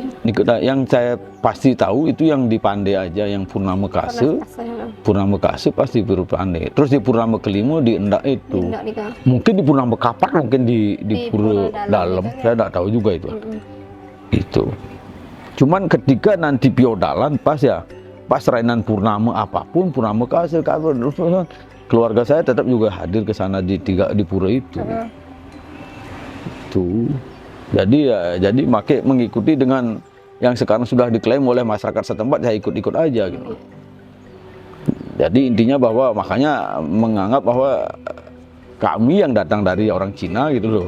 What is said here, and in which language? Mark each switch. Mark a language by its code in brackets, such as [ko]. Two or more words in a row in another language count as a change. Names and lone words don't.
[id] Yang saya pasti tahu itu yang di Pandai aja, yang Purnama Kase. Purnama Kase pasti Pura Pandai. Terus di Purnama kelima di Endak itu. Mungkin di Purnama Kapat, mungkin di Pura Dalam. Saya tidak tahu juga itu. Itu. Cuman ketika nanti piodalan pas rainan purnama apapun, Purnama Kase, keluarga saya tetap juga hadir ke sana di pura itu. Itu. Jadi mengikuti dengan yang sekarang sudah diklaim oleh masyarakat setempat, saya ikut-ikut aja gitu. Jadi intinya bahwa makanya menganggap bahwa kami yang datang dari orang Cina gitu loh.